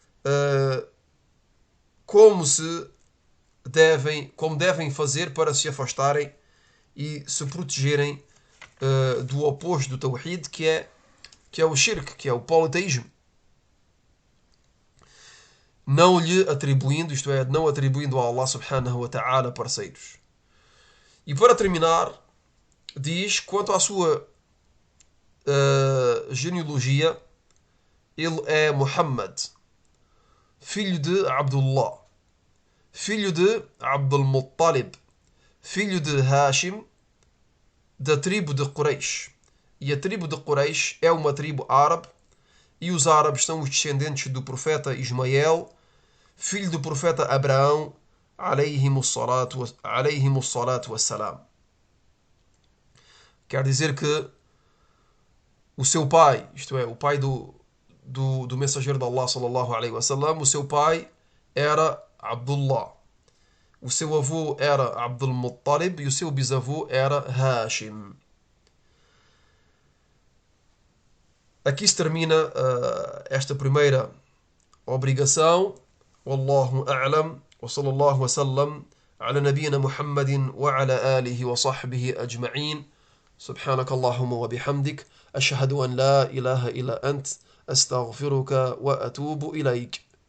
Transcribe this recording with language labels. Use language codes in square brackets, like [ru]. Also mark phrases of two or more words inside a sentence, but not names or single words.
[pt] como devem fazer para se afastarem e se protegerem do oposto do Tawhid, que é o Shirk, que é o politeísmo. Não lhe atribuindo, isto é, não atribuindo a Allah [ar] سبحانه وتعالى [pt] parceiros. E para terminar, diz, quanto à sua genealogia, ele é Muhammad, filho de Abdullah, filho de Abdul Muttalib, filho de Hashim, da tribo de Quraysh. E a tribo de Quraysh é uma tribo árabe, e os árabes são os descendentes do profeta Ismael, filho do profeta Abraão, [ar] عليهم الصلاة والسلام. [pt] Quer dizer que o seu pai, isto é, o pai do mensageiro de Allah [ar] صلى الله عليه وسلم, [pt] o seu pai era Abdullah, o seu avô era Abdul Muttalib e o seu bisavô era Hashim. Aqui se termina esta primeira obrigação. [ar] والله أعلم وصلى الله وسلم على نبينا محمد وعلى آله وصحبه أجمعين. سبحانك اللهم وبحمدك أشهد أن لا إله إلا أنت أستغفرك وأتوب إليك.